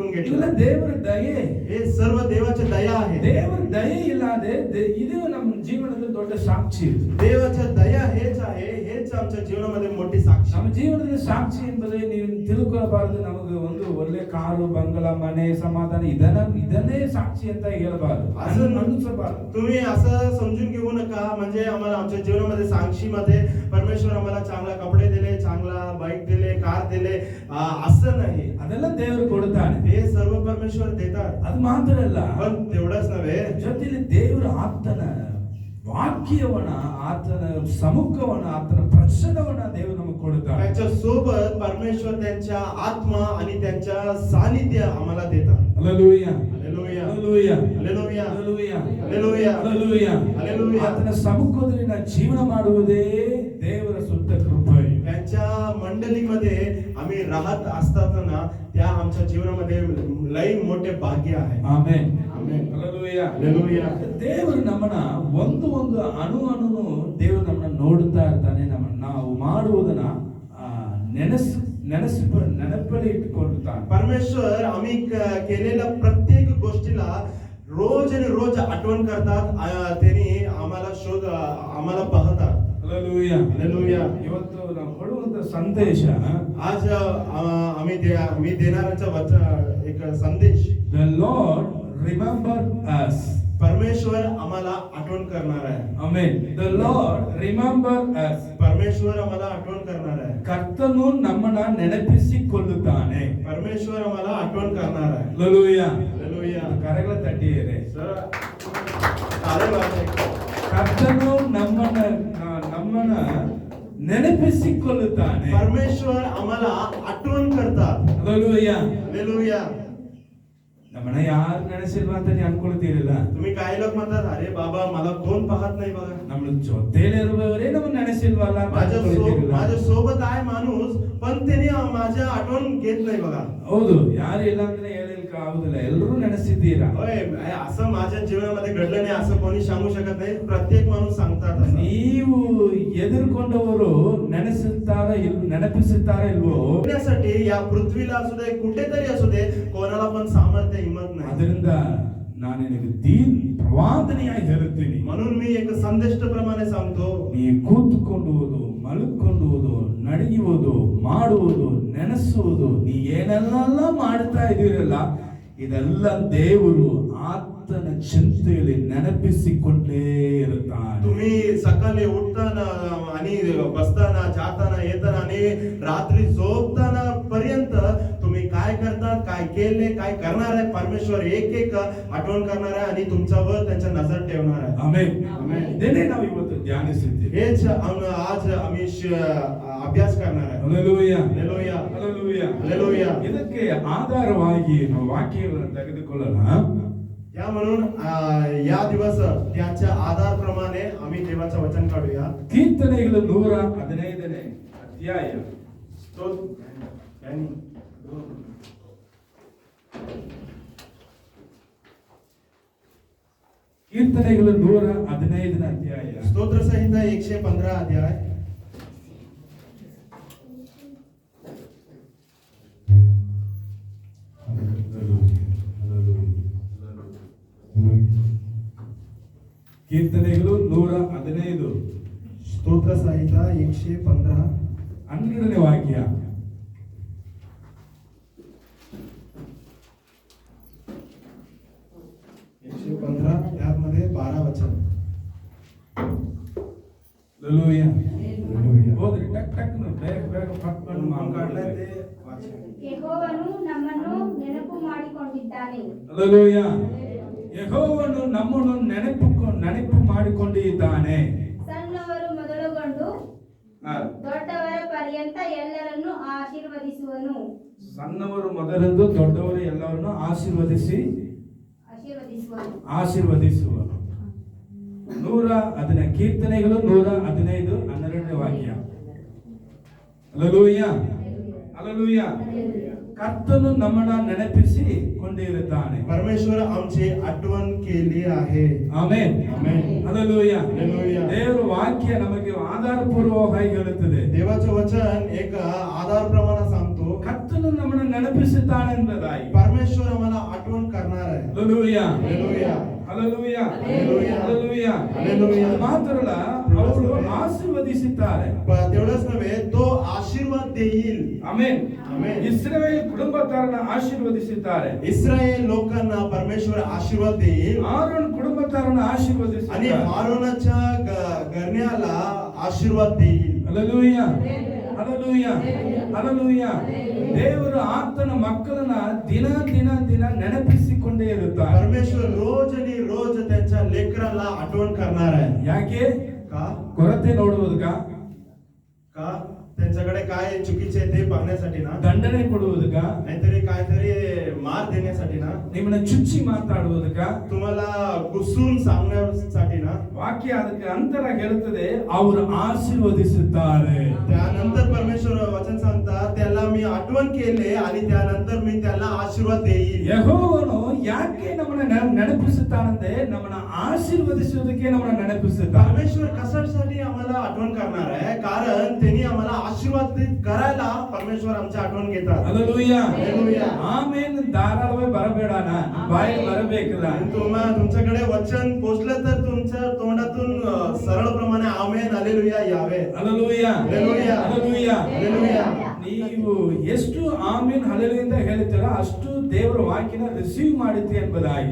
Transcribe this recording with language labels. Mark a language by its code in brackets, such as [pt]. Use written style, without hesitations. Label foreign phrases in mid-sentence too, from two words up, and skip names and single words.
[kn] ಇಲ್ಲ, [mr] घेतलं. [kn] ದೇವರ ದಯೆ. [mr] हे सर्व देवाची दया आहे. [kn] ದೇವರ ದಯೆ ಇಲ್ಲದೆ ಇದು ನಮ್ಮ ಜೀವನದಲ್ಲಿ ದೊಡ್ಡ ಸಾಕ್ಷಿ. [mr] देवाच्या दया हेच आहे, हेच आमच्या जीवनामध्ये मोठी साक्षी. [kn] ನಮ್ಮ ಜೀವನದಲ್ಲಿ ಸಾಕ್ಷಿ ಎಂಬುದೇ ನೀವು ತಿಳ್ಕೊಳ್ಳಬಾರದು. ನಮಗೆ ಒಂದು ಒಳ್ಳೆ ಕಾರು, ಬಂಗಲ, ಮನೆ, ಸಮಾಧಾನ ಇದನ್ನೇ ಸಾಕ್ಷಿ ಅಂತ ಹೇಳಬಾರದು, ಅನ್ನಿಸಬಾರದು. [mr] तुम्ही असं समजून घेऊ नका म्हणजे आम्हाला आमच्या जीवनामध्ये साक्षीमध्ये परमेश्वर आम्हाला चांगला कपडे दिले, चांगला बाईक दिले, कार दिले, असं नाही. [kn] ಅದೆಲ್ಲ ದೇವರು ಕೊಡ್ತಾನೆ. [mr] हे सर्व परमेश्वर देतात. [kn] ಅದು ಮಾತ್ರ ಅಲ್ಲ, [mr] पण तेवढंच नव्हे, [kn] ಜೊತೆಲಿ ದೇವರು ಆತನ ವಾಕ್ಯವನ್ನ, ಆತನ ಸಮ್ಮುಖವನ್ನ, ಆತನ ಪ್ರಸನ್ನವನ್ನ ದೇವರು ನಮಗೆ ಕೊಡ್ತಾನೆ. [mr] त्याच्या सोबत परमेश्वर त्यांच्या आत्मा आणि त्यांच्या सानिध्य आम्हाला देतात. [kn] ಹಲ್ಲೆಲೂಯಾ. [mr] हालेलुया. [kn] ಹಲ್ಲೆಲೂಯಾ. [mr] हालेलुया. [kn] ಹಲ್ಲೆಲೂಯಾ. [mr] हालेलुया. [kn] ಹಲ್ಲೆಲೂಯಾ. [mr] हालेलुया. [kn] ಆತನ ಸಮ್ಮುಖದಲ್ಲಿ ನಾವು ಜೀವನ ಮಾಡುವುದೇ ದೇವರ ಸುತ್ತ ಕೃಪೆ. [mr] त्यांच्या मंडळीमध्ये आम्ही राहत असताना त्या आमच्या जीवनामध्ये लई मोठे भाग्य आहे. [kn] ಆಮೆನ್. ಆಮೆನ್. ಹಲ್ಲೆಲೂಯಾ. [mr] हालेलुया. [kn] ದೇವರು ನಮ್ಮನ್ನ ಒಂದು ಅಣುನು ದೇವರು ನಮ್ಮನ್ನ ನೋಡುತ್ತಾ ಇರ್ತಾನೆ. ನಾವು ಮಾಡುವುದನ್ನ ನೆನಪಲ್ಲಿ ಇಟ್ಟುಕೊಳ್ಳುತ್ತಾನೆ. [mr] परमेश्वर आम्ही केलेल्या प्रत्येक गोष्टीला रोज आणि रोज आठवण करतात. त्यांनी आम्हाला पाहतात. [kn] ಹಲ್ಲೆಲೂಯಾ. [mr] हालेलुया. [kn] ಇವತ್ತು ನಾವು ಕೊಡುವಂತ ಸಂದೇಶ, [mr] आज मी देणाऱ्याचा वचन एक संदेश, [en] The Lord remember us. [mr] परमेश्वर आम्हाला आठवण करणार आहे. [en] Amen. The Lord remember us. [mr] परमेश्वर आम्हाला आठवण करणार आहे. [kn] ಕರ್ತನು ನಮ್ಮನ್ನ ನೆನಪಿಸಿಕೊಳ್ಳುತ್ತಾನೆ. [mr] परमेश्वर आम्हाला आठवण करणार आहे. [kn] ಹಲ್ಲೆಲೂಯಾ. [mr] हालेलुया. [kn] ಕರಗಳ ತಟ್ಟಿದರೆ [mr] सर ताळे वाजवा. [kn] ಕರ್ತನು ನಮ್ಮನ್ನ ನೆನಪಿಸಿಕೊಳ್ಳುತ್ತಾನೆ. [mr] परमेश्वर आम्हाला आठवण करतात. [kn] ಹಲ್ಲೆಲೂಯಾ. [mr] हालेलुया. [kn] ನಮ್ಮನ್ನ ಯಾರು ನೆನೆಸಿಲ್ವಾ ಅಂತ ನೀವು ಅನ್ಕೊಳ್ತೀರಲ್ಲ. [mr] तुम्ही काही लोक म्हणतात, अरे बाबा मला कोण पाहत नाही बघा. [kn] ನಮ್ಮ ಜೊತೆಲಿರುವವರೇ ನಮ್ಮನ್ನ ನೆನೆಸಿಲ್ವಲ್ಲ ಅಂತ ಅನ್ಕೊಳ್ತೀರಲ್ಲ. [mr] माझ्या सोबत आहे माणूस, पण त्यांनी माझ्या आठवण घेत नाही बघा. [kn] ಹೌದು, ಯಾರು ಇಲ್ಲ ಅಂದ್ರೆ ಹೇಳಲಿಕ್ಕೆ ಆಗುದಿಲ್ಲ, ಎಲ್ಲರೂ ನೆನೆಸಿದ್ದೀರಾ. [mr] होय, असं माझ्या जीवनामध्ये घडलं नाही असं कोणी सांगू शकत नाही. प्रत्येक माणूस सांगतात असं. [kn] ನೀವು ಎದುರ್ಕೊಂಡವರು ನೆನಪಿಸುತ್ತಾರ ಇಲ್ವೋ, [mr] होण्यासाठी या पृथ्वीला असू दे, कुठेतरी असू दे, कोणाला पण सामर्थ्य हिंमत नाही. [kn] ಅದರಿಂದ ನಾನು ನಿನಗೆ ಪ್ರವಾದನೆಯಾಗಿ ಹೇಳುತ್ತೀನಿ. [mr] म्हणून मी एक संदेश प्रमाणे सांगतो, [kn] ನೀ ಕೂತುಕೊಳ್ಳುವುದು, ಮಲಗಿಕೊಳ್ಳುವುದು, ನಡೆಯುವುದು, ಮಾಡುವುದು, ನೆನೆಸುವುದು, ನೀ ಏನೆಲ್ಲ ಮಾಡ್ತಾ ಇದೀರಲ್ಲ, ಇದೆಲ್ಲ ದೇವರು ಆತನ ಚಿಂತೆಯಲ್ಲಿ ನೆನಪಿಸಿಕೊಂಡೇ ಇರುತ್ತಾನೆ. [mr] तुम्ही सकाळी उठताना आणि बसताना, जाताना, येताना आणि रात्री झोपताना पर्यंत तुम्ही काय करतात, काय केले, काय करणार आहे, परमेश्वर एक एक आठवण करणार आहे आणि तुमच्यावर त्यांच्या नजर ठेवणार आहे. [kn] ಆಮೆನ್. ಆಮೆನ್. ಇದನ್ನೇ ನಾವು ಇವತ್ತು ಧ್ಯಾನಿಸಿದ್ದೇವೆ. [mr] हेच आज आम्ही अभ्यास करणार आहे. Hallelujah. Hallelujah. Hallelujah. Hallelujah. [kn] ಇದಕ್ಕೆ ಆಧಾರವಾಗಿ ನಾವು ವಾಕ್ಯಗಳನ್ನು ತೆಗೆದುಕೊಳ್ಳೋಣ. [mr] या म्हणून या दिवस त्याच्या आधारप्रमाणे आम्ही देवाचं वचन काढूया. [kn] ಕೀರ್ತನೆಗಳು 115ನೇ ಅಧ್ಯಾಯ. ಕೀರ್ತನೆಗಳು 115ನೇ ಅಧ್ಯಾಯ. [mr] स्तोत्र संहिता 115 अध्याय. [kn] ಕೀರ್ತನೆಗಳು 115. [mr] स्तोत्र संहिता 115 [kn] 12ನೇ ವಾಕ್ಯ. [mr] त्यामध्ये 12 वचन. [kn] Hallelujah. ಹೋದ್ರಿ ಟಕ್ ಟಕ್ ಬೇಗ ಬೇಗ ಪಟ್ಕೊಂಡು [mr] ಕಾढलाय [kn] ಮಾತಾಡ್ಲಿ. [mr] ते वाचन. [kn] ಯೆಹೋವನು ನಮ್ಮನ್ನು ನೆನಪು ಮಾಡಿಕೊಂಡಿದ್ದಾನೆ. Hallelujah. ಯೆಹೋವನು ನಮ್ಮನ್ನು ನೆನಪು ಮಾಡಿಕೊಂಡಿದ್ದಾನೆ. ಸಣ್ಣವರು ಮೊದಲುಗೊಂಡು ದೊಡ್ಡವರ ಪರ್ಯಂತ ಎಲ್ಲರನ್ನು ಆಶೀರ್ವದಿಸುವನು. ಸಣ್ಣವರು ಮೊದಲೆಂದು ದೊಡ್ಡವರು ಎಲ್ಲರನ್ನು ಆಶೀರ್ವದಿಸುವನು. 115 ಕೀರ್ತನೆಗಳು 115 12ನೇ ವಾಕ್ಯ. Hallelujah. Hallelujah. ಕರ್ತನು ನಮ್ಮನ್ನ ನೆನಪಿಸಿಕೊಂಡಿರುತ್ತಾನೆ. [mr] परमेश्वर आमची आठवण केली आहे. [kn] ಆಮೆನ್. ಆಮೆನ್. Hallelujah. Hallelujah. ದೇವರ ವಾಕ್ಯ ನಮಗೆ ಆಧಾರಪೂರ್ವಕವಾಗಿ ಹೇಳುತ್ತದೆ. [mr] देवाचं वचन एक आधार प्रमाणे सांगतो. [kn] ಕರ್ತನು ನಮ್ಮನ್ನ ನೆನಪಿಸುತ್ತಾನೆ ಎಂಬುದಾಗಿ. [mr] परमेश्वर आम्हाला आठवण करणार आहे. Hallelujah. Hallelujah. Hallelujah. Hallelujah. Hallelujah. Hallelujah. [kn] ಅದು ಮಾತ್ರಲ್ಲ ಅವರು ಆಶೀರ್ವದಿಸುತ್ತಾರೆ. [mr] तेवढंच नव्हे तो आशीर्वाद देईल. [kn] ಆಮೆನ್. ಆಮೆನ್. ಇಸ್ರಾಯೇಲ್ ಕುಟುಂಬದವರನ್ನು ಆಶೀರ್ವದಿಸುತ್ತಾರೆ. [mr] इस्रायल लोकांना परमेश्वर आशीर्वाद देईल. [kn] ಆರೋನ್ ಕುಟುಂಬದವರನ್ನು [mr] आणि [kn] ಆಶೀರ್ವದಿಸುತ್ತಾರೆ. [mr] आरोनाच्या घराण्याला आशीर्वाद देईल. Hallelujah. Hallelujah. Hallelujah. [kn] ದೇವರು ಆತನ ಮಕ್ಕಳನ್ನ ದಿನ ದಿನ ದಿನ ನೆನಪಿಸಿಕೊಂಡೇ ಇರುತ್ತಾರೆ. [mr] परमेश्वर रोज आणि रोज त्यांच्या लेकराला आठवण करणार आहे. [kn] ಯಾಕೆ? [mr] का? [kn] ಕೊರತೆ ನೋಡುವುದಕ್ಕ, [mr] का? त्यांच्याकडे काय चुकीचे आहे ते बघण्यासाठी ना, [kn] ದಂಡನೆ ಕೊಡುವುದಕ್ಕ, [mr] नाहीतरी काहीतरी मार देण्यासाठी ना, [kn] ನಿಮ್ಮನ್ನ ಚುಚ್ಚಿ ಮಾತಾಡುವುದಕ್ಕ, [mr] तुम्हाला घुसून सांगण्यासाठी ना. [kn] ವಾಕ್ಯ ಅದಕ್ಕೆ ಅಂತರ ಹೇಳುತ್ತದೆ, ಅವರು ಆಶೀರ್ವದಿಸುತ್ತಾರೆ. [mr] त्यानंतर परमेश्वर वचन सांगतात त्याला मी आठवण केले आणि त्यानंतर मी त्याला आशीर्वाद देईल. [kn] ಯೆಹೋವನು ಯಾಕೆ ನಮ್ಮನ್ನ ನೆನಪಿಸುತ್ತಾನಂದ್ರೆ ನಮ್ಮನ್ನ ಆಶೀರ್ವದಿಸುವುದಕ್ಕೆ ನಮ್ಮನ್ನ ನೆನಪಿಸುತ್ತಾನೆ. [mr] परमेश्वर कशासाठी आम्हाला आठवण करणार आहे? कारण त्यांनी आम्हाला आशीर्वादित करायला परमेश्वर आमची आठवण घेतात. [kn] Hallelujah. Hallelujah. ಆಮೆನ್. ಧಾರಾಳವಾಗಿ ಬರಬೇಡನ, ಬಾಯಿ ಬರಬೇಕಲ್ಲ. [mr] तुमच्याकडे वचन पोचलं तर तुमच्या तोंडातून सरळप्रमाणे आमेन हालेलुया यावे. Hallelujah. Hallelujah. Hallelujah. Hallelujah. [kn] ನೀವು ಎಷ್ಟು ಆಮೆನ್ ಹಲ್ಲೆಲೂಯಾ ಅಂತ ಹೇಳ್ತೀರಾ ಅಷ್ಟು ದೇವರ ವಾಕ್ಯನ ರಿಸೀವ್ ಮಾಡುತ್ತೆ ಎಂಬುದಾಗಿ.